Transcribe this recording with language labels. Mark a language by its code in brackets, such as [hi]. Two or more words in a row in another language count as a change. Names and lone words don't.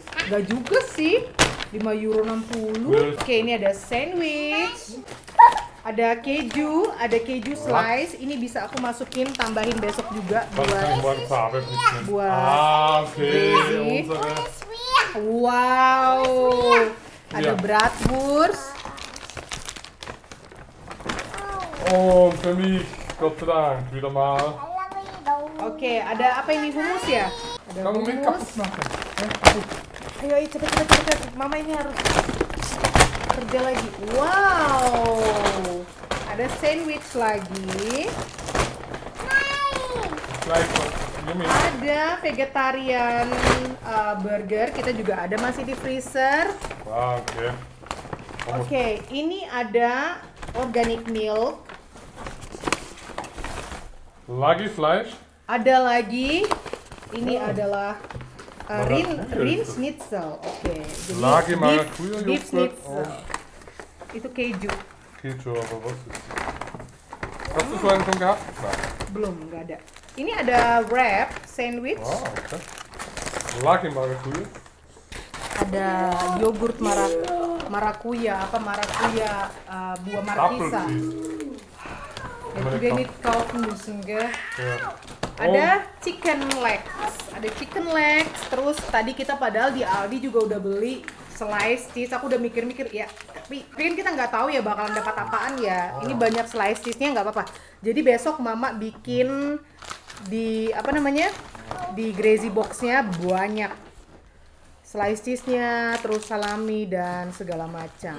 [id] Gak juga sih, €5.60. Oke, ini ada sandwich. Ada keju slice. Ini bisa aku masukin, tambahin besok juga buat Grazy. Wow. Ada bratwurst. [nl] Oh, voor mij. God bedankt. Weer normaal. [id] Oke, ada apa ini, hummus ya? Ada [nl] Kan we hem [id] hummus. [nl] kapot maken? [id] Ayo, cepet. Mama ini harus kerja lagi. Wow. Ada sandwich lagi. [en] Yummy. [id] Ada [en] vegetarian burger. [id] Kita juga ada masih di freezer. [nl] Wauw, oké. [id] Oke, ini ada [en] organic milk. [id] Lagi vlees. Ada lagi. Ini adalah rin schnitzel. Oke, jadi Lagi [en] beef [nl] maracuja yoghurt. [id] schnitzel. Itu keju. Keju, apa sih? [de] Hast du so einen schon gehabt? Nein. [id] Belum, nggak ada. Ini ada wrap sandwich. Oh, oké. Lagi maracuja. Ada yogurt marakuya, buah markisa. Dan juga ini [de] kaufen müssen, gell? Ja. [id] Ada [en] chicken legs, [id] terus tadi kita padahal di Aldi juga udah beli [en] slice cheese. [id] Aku udah mikir-mikir ya, tapi kan kita nggak tahu ya bakalan dapat apaan ya. Ini banyak [en] slice cheese-nya, [id] nggak apa-apa. Jadi besok mama bikin di di Grazy box-nya banyak [en] slice cheese-nya, [id] terus salami dan segala macam.